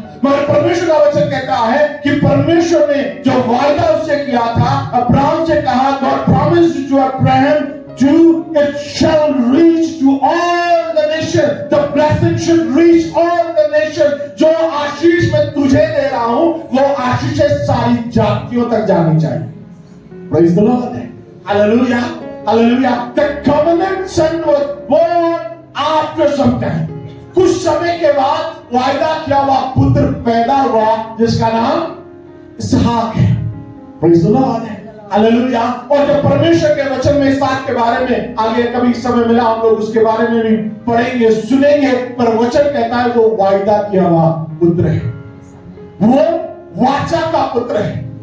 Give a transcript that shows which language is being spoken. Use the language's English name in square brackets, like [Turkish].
[Hindi] मगर परमेश्वर का वचन कहता है कि परमेश्वर ने जो वायदा उससे किया था, अब्राहम से कहा, [English] God promised to Abraham to it shall reach to all the nation, the blessing should reach all the nation। [Hindi] जो आशीष मैं तुझे दे रहा हूं वो आशीष सारी जातियों तक जानी चाहिए। [English] Praise the Lord। Hallelujah। Hallelujah। The covenant son was born after some time। [Hindi] कुछ समय के बाद वायदा किया हुआ पुत्र पैदा हुआ जिसका नाम इसहाक है। [English] Praise the Lord। [Hindi] हालेलुया। और जब परमेश्वर के वचन में इस बात के बारे में आगे कभी समय मिला हम लोग उसके बारे में भी पढ़ेंगे सुनेंगे, पर वचन कहता है वो वायदा किया हुआ पुत्र है, वो वाचा का पुत्र है।